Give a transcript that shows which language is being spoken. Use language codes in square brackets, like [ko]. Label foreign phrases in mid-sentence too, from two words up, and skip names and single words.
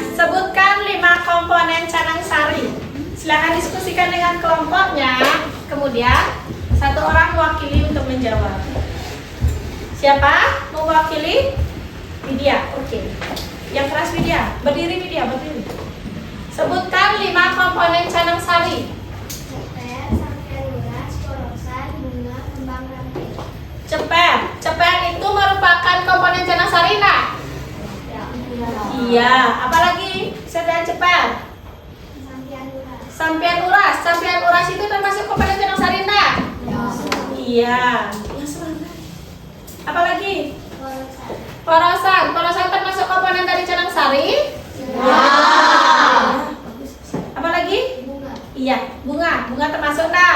[id] Sebutkan 5 komponen Canang Sari. Silahkan diskusikan dengan kelompoknya. Kemudian satu orang mewakili untuk menjawab. Siapa mewakili? Widya. Oke. Yang keras Widya. Berdiri Widya, berdiri. Sebutkan 5 komponen Canang Sari. Ceper, sampai luras, porosan, bunga, kembang rantai. Ceper. Ceper itu merupakan komponen Canang Sari, nak? Iya. Apalagi selain ceper? Sampian luras. Sampian uras. Sampian uras itu termasuk komponen Canang Sari, nak? Iya. Yang selanjutnya. Apalagi? Porosan. Porosan. Porosan termasuk komponen dari Canang Sari? Apalagi? Bunga. Iya. Bunga. Bunga termasuk, nak?